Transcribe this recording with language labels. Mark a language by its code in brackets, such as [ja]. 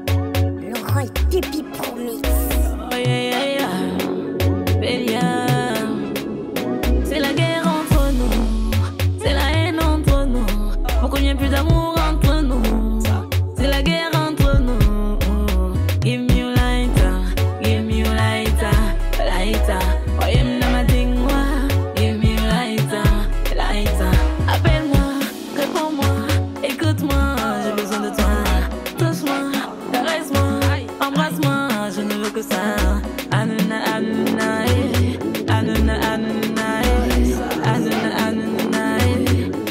[fr] Laurent et Pipi pour mix. [en] Oh yeah, yeah, yeah. [fr] C'est la guerre entre nous, c'est la haine entre nous. Pourquoi il n'y a plus d'amour entre nous? C'est la guerre entre nous. [en] Give me your lighter, give me your lighter, lighter. Oh yeah, m'nama dingwa. Give me your lighter, lighter. [fr] Appelle-moi, réponds-moi, écoute-moi. J'ai besoin de toi. Touche-moi, caresse-moi, embrasse-moi. Je ne veux que ça. Anuna, anuna, eh. Anuna, anuna, eh. Anuna, anuna, eh.